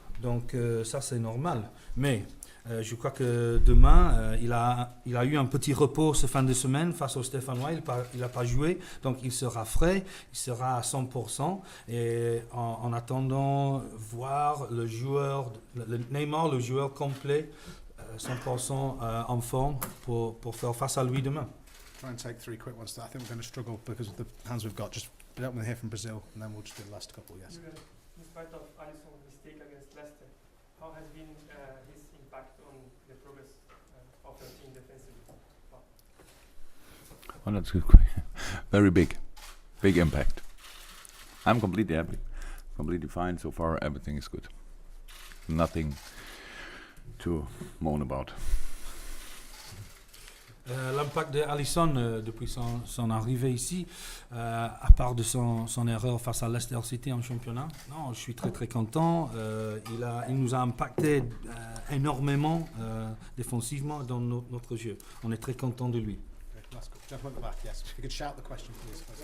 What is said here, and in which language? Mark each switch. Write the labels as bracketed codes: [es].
[fr] Donc ça c'est normal. Mais je crois que demain, il a eu un petit repos ce fin de semaine face au Stéphanois. Il n'a pas joué, donc il sera frais, il sera à 100%. Et en attendant, voir le joueur, le Neymar, le joueur complet, 100% en forme pour faire face à lui demain. [en] Try and take 3 quick ones. I think we're going to struggle because of the hands we've got. Just let me hear from Brazil, and then we'll just do the last couple. Yes. In spite of Alisson's mistake against Leicester, how has been his impact on the progress of the team defensively? Well, that's good. Very big impact. I'm completely happy, completely fine so far. Everything is good. Nothing to moan about. [fr] L'impact d'Alisson depuis son arrivée ici, à part de son erreur face à Leicester City en championnat, non, je suis très très content. Il nous a impacté énormément défensivement dans notre jeu. On est très content de lui. [en] Last couple. Gentleman at the back, yes. If you could shout the question, please.